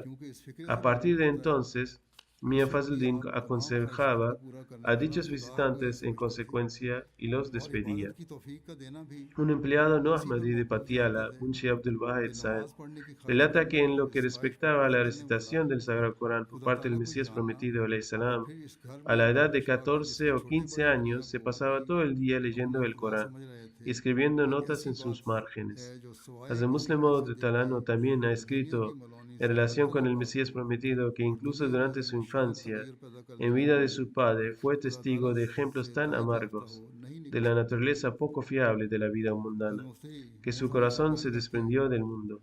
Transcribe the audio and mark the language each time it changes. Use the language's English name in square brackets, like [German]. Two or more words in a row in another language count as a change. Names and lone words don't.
[Spanish] A partir de entonces, Mia Fazl-Din aconsejaba a dichos visitantes en consecuencia y los despedía. Un empleado no ahmadí de Patiala, Munshi Abdul Wahid Sahib, relata que en lo que respectaba a la recitación del Sagrado Corán por parte del Mesías prometido [Arabic] عليه السلام, [Spanish] a la edad de 14 o 15 años se pasaba todo el día leyendo el Corán y escribiendo notas en sus márgenes. Hazrat Muslim Maud Talano también ha escrito en relación con el Mesías prometido que incluso durante su infancia, en vida de su padre, fue testigo de ejemplos tan amargos de la naturaleza poco fiable de la vida mundana, que su corazón se desprendió del mundo.